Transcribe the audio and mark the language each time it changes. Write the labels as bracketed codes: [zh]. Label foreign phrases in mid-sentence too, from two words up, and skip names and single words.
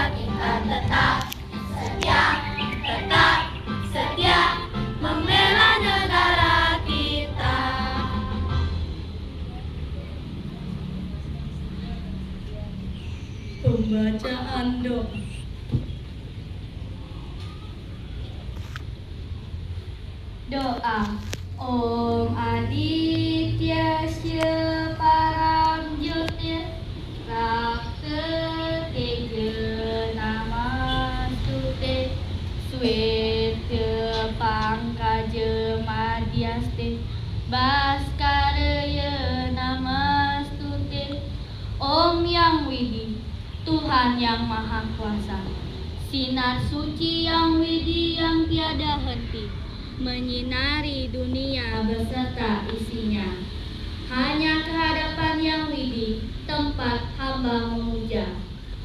[id] Kita tetap setia membela negara kita. Pembacaan doa. Doa. [sa] Om Aditya Sya Param Jyotir Rakta Teja Namastute Sweta Pangkaja Madhyaste Bhaskaraya Namastute. [id] Om Yang Widi, Tuhan yang Maha Kuasa, sinar suci yang widi yang tiada henti, menyinari dunia beserta isinya. Hanya kehadapan yang widi, tempat hamba memuja.